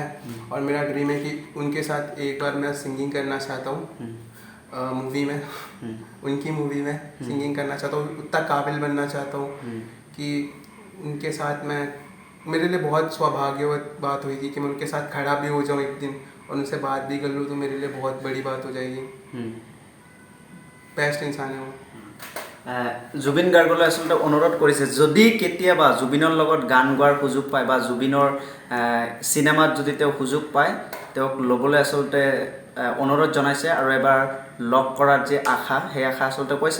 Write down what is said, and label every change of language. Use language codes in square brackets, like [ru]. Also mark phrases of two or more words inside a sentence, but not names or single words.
[hi] और मेरा ड्रीम है कि उनके साथ एक बार मैं सिंगिंग करना चाहता हूँ, मूवी में, उनकी मूवी में सिंगिंग करना चाहता हूँ, उतना काबिल बनना चाहता हूँ कि उनके साथ मैं, मेरे लिए बहुत सौभाग्यवत बात हुई थी कि मैं उनके साथ खड़ा भी हो जाऊँ एक दिन और उनसे बात भी कर लूँ, तो मेरे लिए बहुत बड़ी बात हो जाएगी। बेस्ट इंसान है वो। [as] জুবিন গাৰ্গলৈ আচলতে অনুৰোধ কৰিছে, যদি কেতিয়াবা জুবিনৰ লগত গান গোৱাৰ সুযোগ পায় বা জুবিনৰ চিনেমাত যদি তেওঁ সুযোগ পায়, তেওঁক ল'বলৈ আচলতে অনুৰোধ জনাইছে আৰু এবাৰ লগ কৰাৰ যে আশা, সেই আশা আচলতে কৈছে।